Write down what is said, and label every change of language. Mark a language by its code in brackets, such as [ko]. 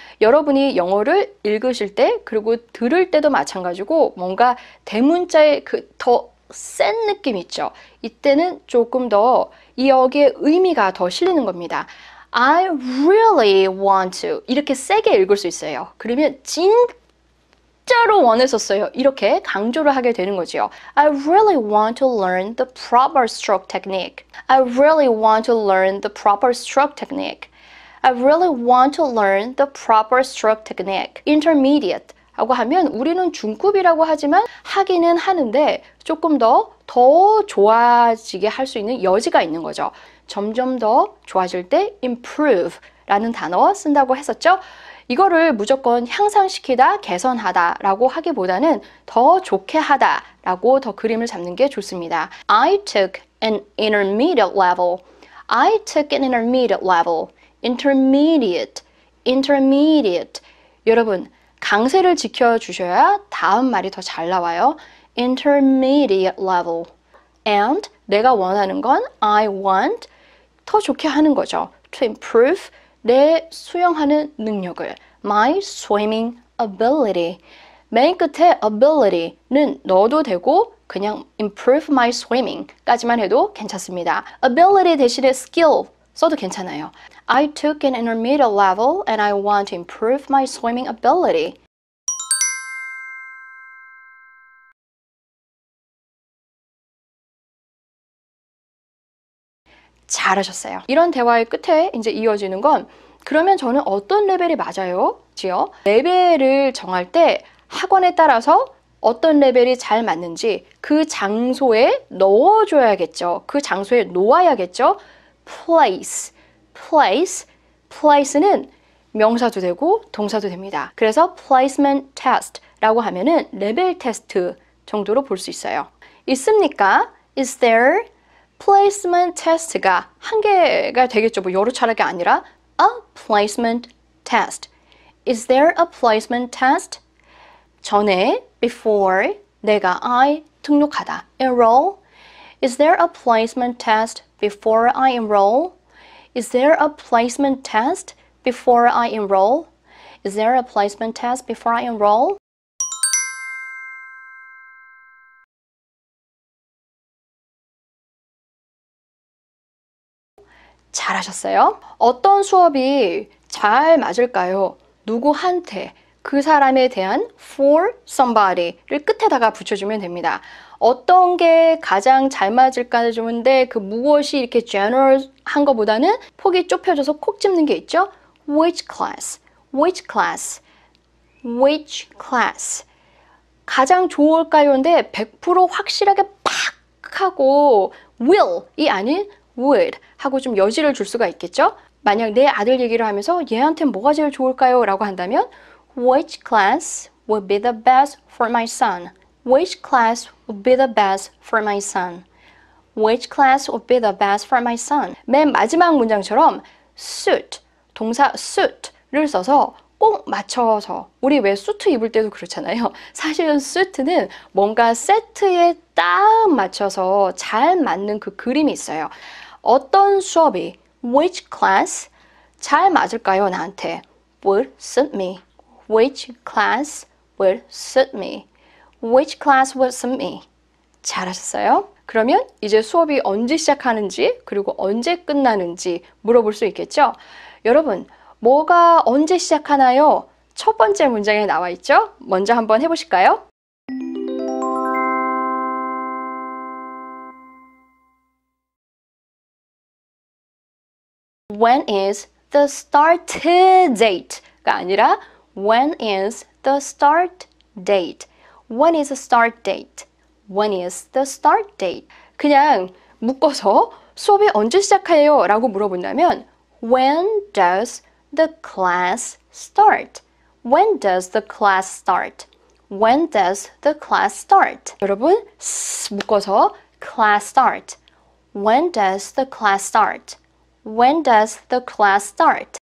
[ko] 여러분이 영어를 읽으실 때 그리고 들을 때도 마찬가지고 뭔가 대문자의 그 더 센 느낌 있죠. 이때는 조금 더 이 여기에 의미가 더 실리는 겁니다. [en] I really want to [ko] 이렇게 세게 읽을 수 있어요. 그러면 진짜로 원했었어요. 이렇게 강조를 하게 되는 거죠. [en] I really want to learn the proper stroke technique. I really want to learn the proper stroke technique. I really want to learn the proper stroke technique. [ko] Intermediate 라고 하면 우리는 중급이라고 하지만 하기는 하는데 조금 더 좋아지게 할 수 있는 여지가 있는 거죠. 점점 더 좋아질 때 improve 라는 단어 쓴다고 했었죠. 이거를 무조건 향상시키다, 개선하다 라고 하기보다는 더 좋게 하다 라고 더 그림을 잡는 게 좋습니다. [en] I took an intermediate level. I took an intermediate level. Intermediate, intermediate. [ko] 여러분, 강세를 지켜주셔야 다음 말이 더 잘 나와요. [en] Intermediate level. [ko] And 내가 원하는 건 [en] I want [ko] 더 좋게 하는 거죠. [en] To improve [ko] 내 수영하는 능력을. [en] My swimming ability. [ko] 맨 끝에 ability는 넣어도 되고 그냥 [en] improve my swimming [ko] 까지만 해도 괜찮습니다. ability 대신에 skill 써도 괜찮아요. [en] I took an intermediate level and I want to improve my swimming ability. [ko] 잘하셨어요. 이런 대화의 끝에 이제 이어지는 건 그러면 저는 어떤 레벨이 맞아요? 지요? 레벨을 정할 때 학원에 따라서 어떤 레벨이 잘 맞는지 그 장소에 넣어줘야겠죠. 그 장소에 놓아야겠죠. place, place, place는 명사도 되고 동사도 됩니다. 그래서 placement test라고 하면은 레벨 테스트 정도로 볼 수 있어요. 있습니까? [en] Is there? [ko] placement test가 한 개가 되겠죠. 뭐 여러 차례가 아니라 [en] a placement test. Is there a placement test? [ko] 전에 before 내가 I 등록하다. [en] enroll. Is there a placement test before I enroll? Is there a placement test before I enroll? Is there a placement test before I enroll? [ko] 잘하셨어요. 어떤 수업이 잘 맞을까요? 누구한테, 그 사람에 대한 [en] for somebody [ko] 를 끝에다가 붙여주면 됩니다. 어떤 게 가장 잘 맞을까 좋은데 그 무엇이 이렇게 general한 것보다는 폭이 좁혀져서 콕 집는 게 있죠? [en] Which class? Which class? Which class? [ko] 가장 좋을까요인데 100% 확실하게 팍 하고 will이 아닌 would 하고 좀 여지를 줄 수가 있겠죠? 만약 내 아들 얘기를 하면서 얘한테 뭐가 제일 좋을까요? 라고 한다면 [en] Which class would be the best for my son? Which class would be the best for my son? Which class would be the best for my son? [ko] 맨 마지막 문장처럼 suit, 동사 suit를 써서 꼭 맞춰서 우리 왜 수트 입을 때도 그렇잖아요. 사실은 수트는 뭔가 세트에 딱 맞춰서 잘 맞는 그 그림이 있어요. 어떤 수업이 which class 잘 맞을까요? 나한테 [en] would suit me. Which class would suit me? Which class would suit me? [ko] 잘하셨어요? 그러면 이제 수업이 언제 시작하는지 그리고 언제 끝나는지 물어볼 수 있겠죠? 여러분, 뭐가 언제 시작하나요? 첫 번째 문장에 나와 있죠? 먼저 한번 해보실까요? [en] When is the start date가 [ko] 아니라 [en] When is the start date? When is the start date? When is the start date? [ko] 그냥 묶어서 수업이 언제 시작해요? 라고 물어본다면 [en] When does the class start? When does the class start? When does the class start? [ko] 여러분, 묶어서 class start. [en] When does the class start? When does the class start?